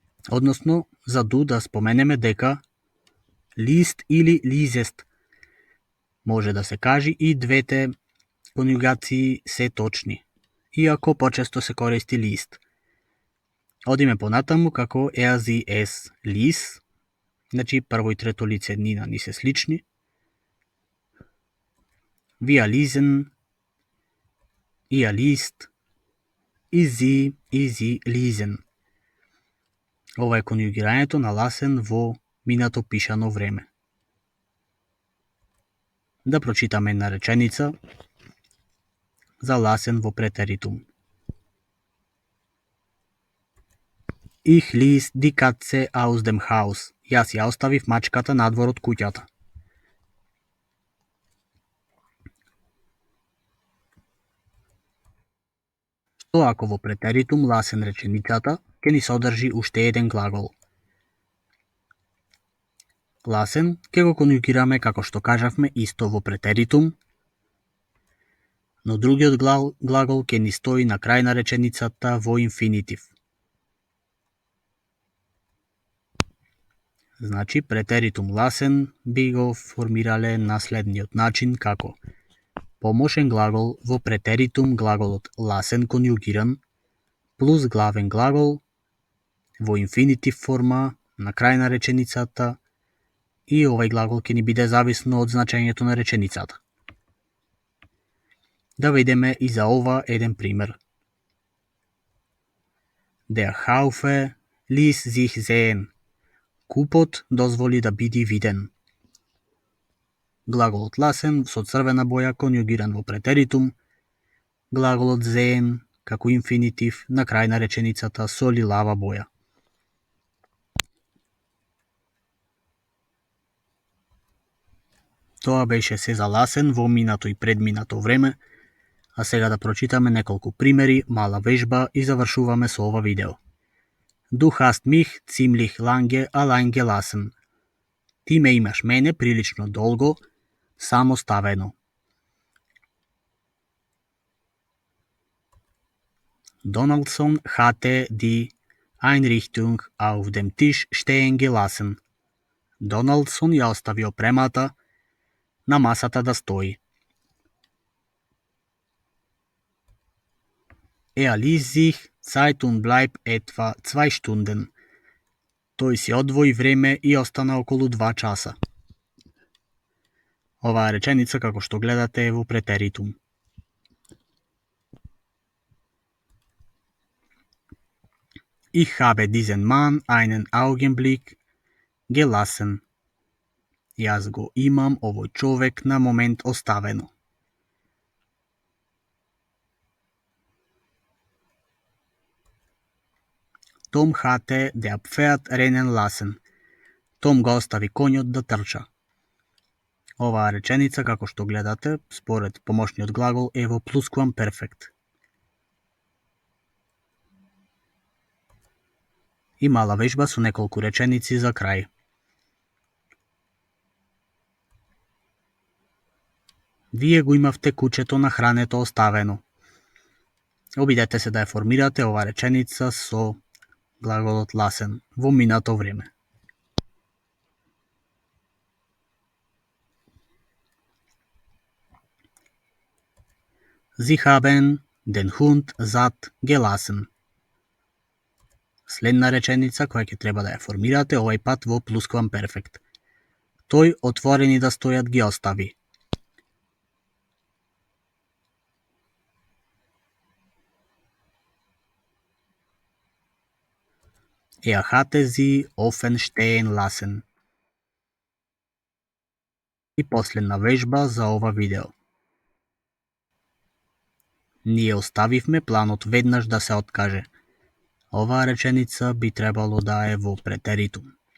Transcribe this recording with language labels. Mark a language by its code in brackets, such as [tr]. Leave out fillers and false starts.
[mk] Односно, за du да споменеме дека liest или liesest може да се кажи и двете конјугации се точни, иако почесто се користи liest. Одиме понатаму како [de] sie es lies, [mk] значи прво и трето лице нина ни се слични. [de] Wir lesen, ihr liest, и sie lesen. [mk] Ова е конјугирањето на lassen во минато пишано време. Да прочитаме една реченица за lassen во претеритум. [de] Ich ließ die Katze aus dem Haus. [mk] Јас ја оставив мачката надвор од куќата. Што ако во претеритум lassen реченицата ќе ни содржи уште еден глагол? Lassen ќе го конјугираме како што кажавме исто во претеритум, но другиот глагол ќе ни стои на крај на реченицата во инфинитив. Значи, претеритум lassen би го формирале на следниот начин како помошен глагол во претеритум глаголот lassen конјугиран плюс главен глагол во инфинитив форма на крај на реченицата и овој глагол ќе ни биде зависно од значењето на реченицата. Да видиме и за ова еден пример. [de] Der Haufe ließ sich sehen. [mk] Купот дозволи да биде виден. Глаголот lassen со црвена боја конјугиран во претеритум, глаголот sehen како инфинитив на крај на реченицата со лилава боја. Тоа беше се за lassen во минато и предминато време, а сега да прочитаме неколку примери, мала вежба и завршуваме со ова видео. [de] Du hast mich ziemlich lange allein gelassen. [mk] Ти ме имаш мене прилично долго самоставено. [de] Donaldson hatte die Einrichtung auf dem Tisch stehen gelassen. [mk] Доналдсон ја оставио премата на масата да стои. [de] ließ sich Zeit und bleib etwa 2 Stunden. [mk] Той си одвои време и остана околу 2 часа. Оваа реченица, како што гледате, е во претеритум. [de] Ich habe diesen Mann einen Augenblick gelassen. [mk] Јас го имам овој човек на момент оставено. [de] Том hatte der Pferd rennen lassen. [mk] Том го остави конјот да трча. Оваа реченица, како што гледате, според помошниот глагол е во плусквамперфект. И мала вежба со неколку реченици за крај. Вие го имавте кучето на хрането оставено. Обидете се да ја формирате оваа реченица со глаголот lassen во минато време. [de] Sie haben den Hund satt gelassen. [mk] Следна реченица која ќе треба да ја формирате овај пат во плусквамперфект. Тој отворени да стојат ги остави. [de] hatte sie offen stehen lassen. [mk] И последна вежба за ова видео. Ние оставивме планот веднаш да се откаже. Оваа реченица би требало да е во претеритум.